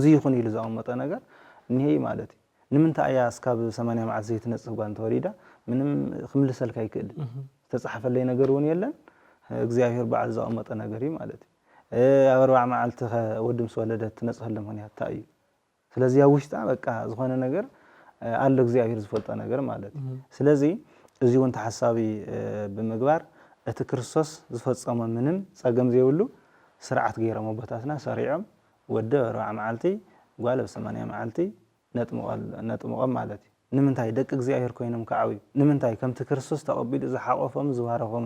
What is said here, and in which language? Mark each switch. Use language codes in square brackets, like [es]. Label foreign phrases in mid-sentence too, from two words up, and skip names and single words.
[ti] ይኹን ኢሉ ዝቐመጠ ነገር ንሄ ማለት እዩ ንምንታይ እያ እስካብ 80 መዓልቲ ዘይትነጽህ ጓል ተወሊዳ ምንም ክምልሰልካ ይክእል ዝተጻሕፈለይ ነገር እውን የለን እግዚአብሔር ባዕሉ ዝቐመጠ ነገር እዩ ማለት እዩ ኣብ 40 መዓልቲ ወዲ ምስ ወለደት ትነጽህሎም ምክንያት እንታይ እዩ ስለዚ ኣብ ውሽጣ በቃ ዝኾነ ነገር አለ እግዚአብሔር ዝፈልጦ ነገር ማለት እዩ ስለዚ እዚ እውን ተሓሳቢ ብምግባር እቲ ክርስቶስ ዝፈጸመ ምንም ጸገም ዘይብሉ ስርዓት ገይሮም ኣቦታትና ሰሪዖም ወዲ 40 መዓልቲ ጓል 80 መዓልቲ ነጥምቆም ማለት እዩ ንምንታይ ደቂ እግዚአብሔር ኮይኖም ከዓብዩ ንምንታይ ከምቲ ክርስቶስ ተቐቢሉ ዝሓቆፎም ዝባረኾምን